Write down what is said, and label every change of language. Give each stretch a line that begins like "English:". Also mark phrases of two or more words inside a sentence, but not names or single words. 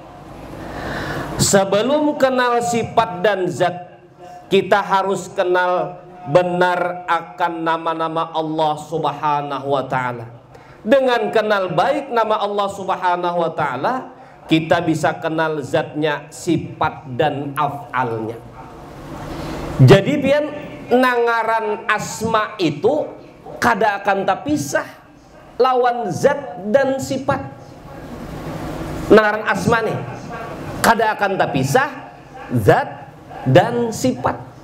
Indonesian: Sebelum kenal sifat dan zat, kita harus kenal benar akan nama-nama Allah
Arabic: سبحانه وتعالى.
Indonesian: Dengan kenal baik nama Allah
Arabic: سبحانه وتعالى,
Indonesian: kita bisa kenal zatnya, sifat dan af'alnya.
Banjar: Jadi pian nangaran asma itu kada akan terpisah lawan zat dan sifat. Nangaran asma nih kada akan terpisah zat dan sifat.